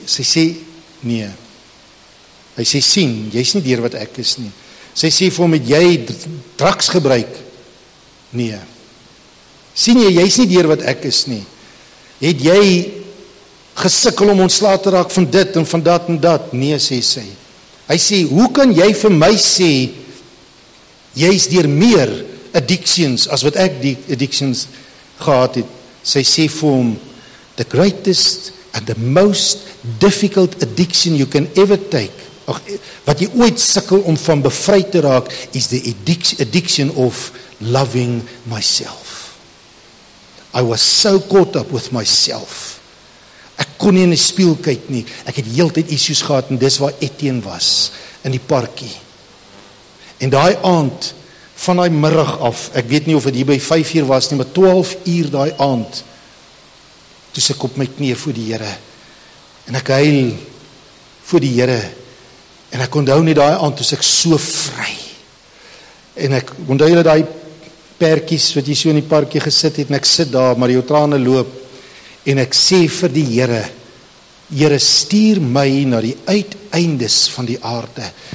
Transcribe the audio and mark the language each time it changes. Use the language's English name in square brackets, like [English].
[Afrikaans] Sy sê, nee. Hy sê, sien, jy's nie deur wat ek is nie. Sy sê vir hom, het jy drugs gebruik? Nee. Sien jy's nie deur wat ek is nie. Het jy gesukkel om ontslae te raak van dit en van dat en dat? Nee, sê sy. Hy sê, hoe kan jy vir my sê, jy's deur meer addictions as wat ek die addictions gehad het? Sy sê vir hom, [English] the greatest and the most difficult addiction you can ever take, [Afrikaans] wat jy ooit sukkel om van bevry te raak, [English] is the addiction of loving myself. I was so caught up with myself. [Afrikaans] Ek kon nie in die spieël kyk nie. Ek het heeltyd issues gehad, en dis waar Etienne was, in die parkie. En daai aand, van daai middag af, ek weet nie of dit hier by 5 uur was nie, maar 12 uur daai aand, toe ek op my knie voor die Here, en ek huil voor die Here, en ek onthou nie daai aand, toe ek so vry, en ek onthou julle daai perkies, wat jy so in die parkie gesit het, en ek sit daar, maar jou trane loop, en ek sê vir die Here, Here, stuur my na die uiteindes van die aarde.